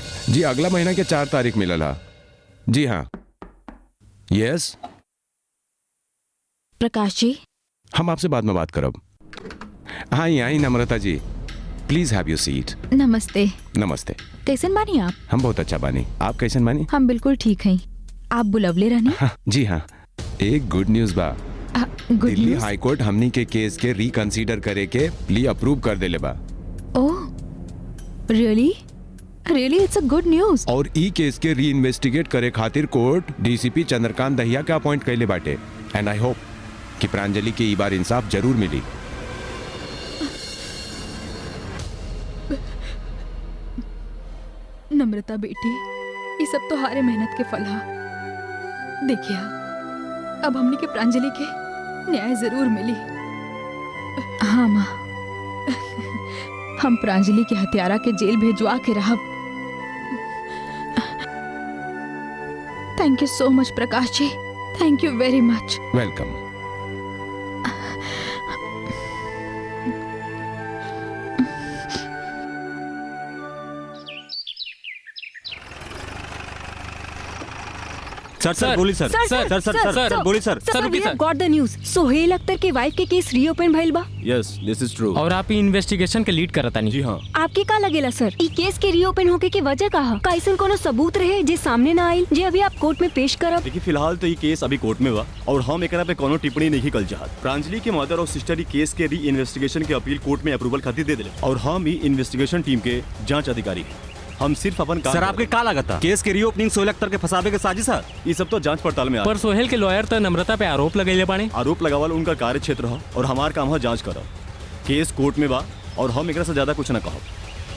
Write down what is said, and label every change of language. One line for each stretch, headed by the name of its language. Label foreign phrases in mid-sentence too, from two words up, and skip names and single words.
Bhojpuri: जी अगला महीना के 4 तारीख मिलला। जी हाँ। यस प्रकाश जी, हम आपसे बाद में बात करब। हाँ आई नम्रता जी,
English: Please have your seat.
Bhojpuri: नमस्ते। नमस्ते। कैसन बानी आप? हम बहुत अच्छा बानी, आप कैसन बानी? हम बिल्कुल ठीक हैं। आप बुलवले रहनी? हाँ, जी हाँ। एक
English: good news
Bhojpuri: बा। गुड दिल्ली न्यूज़? हाई कोर्ट हमनी के केस के रिकंसीडर करे के प्ली अप्रूव कर देले बा।
English: Oh really? Really it's a good news.
Bhojpuri: और ई केस के री इन्वेस्टिगेट करे खातिर कोर्ट डीसीपी चंद्रकांत दहिया के अपॉइंट कैले बाटे।
English: and I hope
Bhojpuri: कि प्रांजलि के ई बार इंसाफ जरूर मिली। नम्रता बेटी, ये सब तो हारे मेहनत के फल हा। देखिए अब हमने के प्रांजलि के न्याय जरूर मिली। हाँ माँ, हम प्रांजलि के हत्यारा के जेल भेजवा के रहब।
English: Thank you so much Prakash ji, thank you very much. वेलकम।
Bhojpuri: सर बोली सर। सर बोली सर।
English: Sir we have got the news.
Bhojpuri: सोहेल अख्तर के वाइफ के केस रीओपन भइल बा।
English: Yes this is true.
Bhojpuri: और आप इन्वेस्टिगेशन के लीड करतानी। जी हाँ। आपके का लगेला सर, ई केस के रीओपन होके के वजह का है? का ऐसन कोनो सबूत रहे जे सामने ना आइल, जे अभी आप कोर्ट में पेश करब? देखिए फिलहाल तो ये केस अभी कोर्ट में बा और हम एकरा पे कोनो टिप्पणी नहीं कल चाहत। प्रांजलि के मदर और सिस्टर ई केस के री इन्वेस्टिगेशन के अपील कोर्ट में अप्रूवल खातिर दे दिले और हम ई इन्वेस्टिगेशन टीम के जांच अधिकारी हैं। हम सिर्फ अपन काम सर आपके का लागत केस के रीओपनिंग सोहेल अख्तर के फसावे के साजिश है? ये सब तो जांच पड़ताल में पर सोहेल के लॉयर तो नम्रता पे आरोप लगेले बाने। आरोप लगावल उनका कार्य क्षेत्र हो और हमार काम है जांच करब। केस कोर्ट में बा और हम एकरा से ज्यादा कुछ ना कहब।